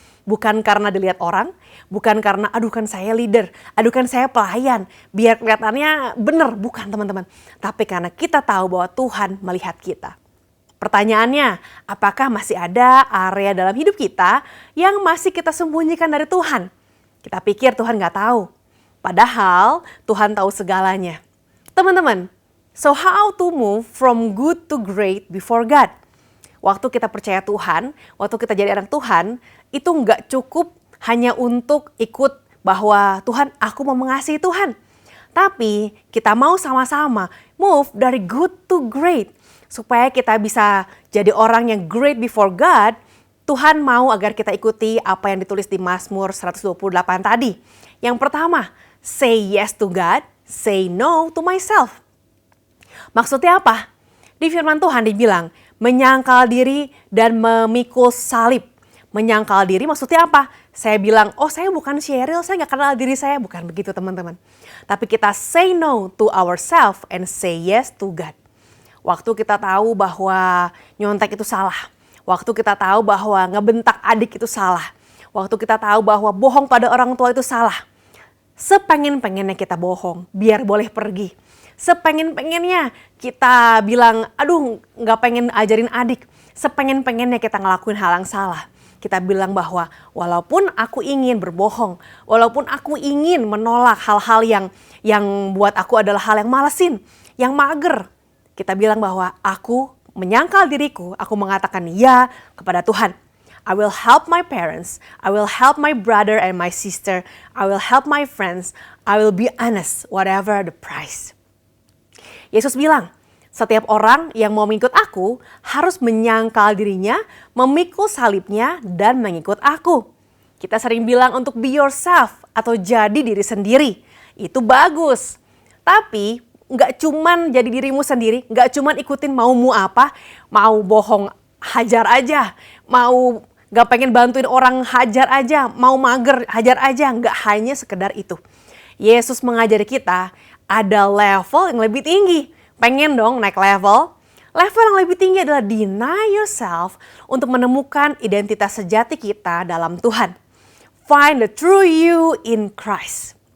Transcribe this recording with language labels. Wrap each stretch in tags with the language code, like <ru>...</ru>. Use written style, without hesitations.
<id>Bukan karena dilihat orang, bukan karena aduh kan saya leader, aduh kan saya pelayan, biar kelihatannya benar, bukan teman-teman. Tapi karena kita tahu bahwa Tuhan melihat kita. Pertanyaannya, apakah masih ada area dalam hidup kita yang masih kita sembunyikan dari Tuhan? Kita pikir Tuhan nggak tahu, padahal Tuhan tahu segalanya. Teman-teman,</id> <en>so how to move from good to great before God?</en> <id>Waktu kita percaya Tuhan, waktu kita jadi anak Tuhan, itu nggak cukup hanya untuk ikut bahwa Tuhan, aku mau mengasihi Tuhan. Tapi kita mau sama-sama</id> <en>move</en> <id>dari</id> <en>good to great.</en> <id>Supaya kita bisa jadi orang yang</id> <en>great before God,</en> <id>Tuhan mau agar kita ikuti apa yang ditulis di Mazmur 128 tadi. Yang pertama,</id> <en>say yes to God, say no to myself.</en> <id>Maksudnya apa? Di firman Tuhan dibilang, menyangkal diri dan memikul salib. Menyangkal diri maksudnya apa? Saya bilang, saya bukan Sheryl, saya gak kenal diri saya. Bukan begitu teman-teman. Tapi kita</id> <en>say no to ourselves and say yes to God.</en> <id>Waktu kita tahu bahwa nyontek itu salah. Waktu kita tahu bahwa ngebentak adik itu salah. Waktu kita tahu bahwa bohong pada orang tua itu salah. Sepengen-pengennya kita bohong, biar boleh pergi. Sepengen-pengennya kita bilang, aduh gak pengen ajarin adik. Sepengen-pengennya kita ngelakuin hal yang salah. Kita bilang bahwa walaupun aku ingin berbohong, walaupun aku ingin menolak hal-hal yang buat aku adalah hal yang malesin, yang mager. Kita bilang bahwa aku menyangkal diriku, aku mengatakan ya kepada Tuhan.</id> <en>I will help my parents, I will help my brother and my sister, I will help my friends, I will be honest whatever the price.</en> <id>Yesus bilang, setiap orang yang mau mengikut aku harus menyangkal dirinya, memikul salibnya, dan mengikut aku. Kita sering bilang untuk</id> <en>be yourself</en> <id>atau jadi diri sendiri. Itu bagus. Tapi nggak cuman jadi dirimu sendiri, nggak cuman ikutin maumu apa, mau bohong hajar aja, mau nggak pengen bantuin orang hajar aja, mau mager hajar aja, nggak hanya sekedar itu. Yesus mengajari kita ada level yang lebih tinggi. Pengen dong naik level? Level yang lebih tinggi adalah</id> <en>deny yourself</en> <id>untuk menemukan identitas sejati kita dalam Tuhan.</id> <en>Find the true you in Christ.</en>